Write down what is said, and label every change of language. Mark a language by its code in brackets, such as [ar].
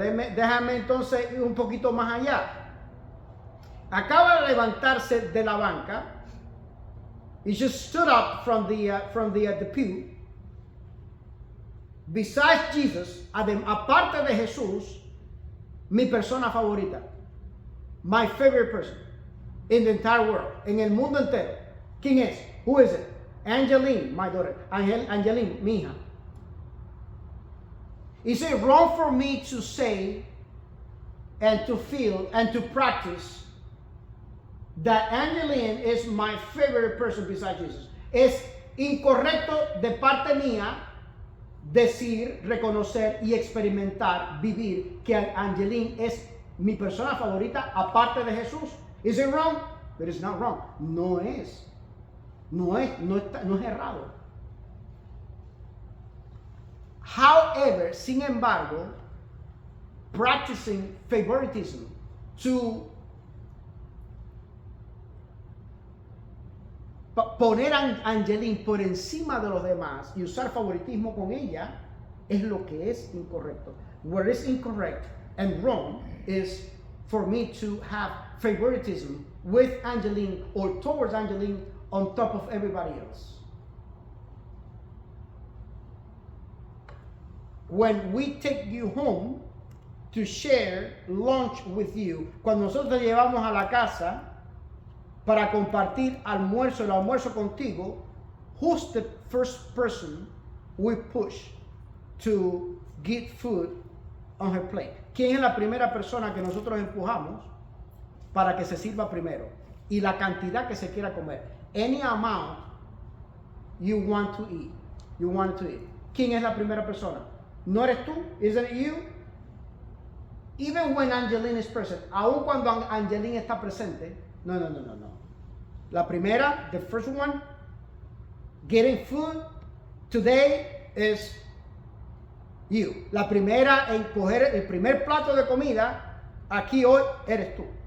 [es] Déjame entonces ir un poquito más allá. Acaba de levantarse de la banca. [en] He just stood up from the pew. Besides Jesus, [es] aparte de Jesús, mi persona favorita. [en] My favorite person in the entire world. [es] En el mundo entero. ¿Quién es? [en] Who is it? Angeline, my daughter. [es] Angeline, mi hija. [en] Is it wrong for me to say and to feel and to practice that Angeline is my favorite person besides Jesus? [es] Es incorrecto de parte mía decir, reconocer y experimentar, vivir que Angeline es mi persona favorita aparte de Jesús. [en] Is it wrong? But it's not wrong. [es] No es errado. [en] However, [es] sin embargo, [en] practicing favoritism to [es] poner a Angeline por encima de los demás y usar favoritismo con ella es lo que es incorrecto. [en] What is incorrect and wrong is for me to have favoritism with Angeline or towards Angeline on top of everybody else. When we take you home to share lunch with you, [es] cuando nosotros te llevamos a la casa para compartir el almuerzo contigo, [en] who's the first person we push to get food on her plate? [es] ¿Quién es la primera persona que nosotros empujamos para que se sirva primero? Y la cantidad que se quiera comer. [en] Any amount you want to eat. You want to eat. [es] ¿Quién es la primera persona? ¿No eres tú? [en] Isn't it you? Even when Angeline is present, [es] aun cuando Angeline está presente, no. La primera, [en] the first one, getting food today is you. [es] La primera en coger el primer plato de comida, aquí hoy eres tú.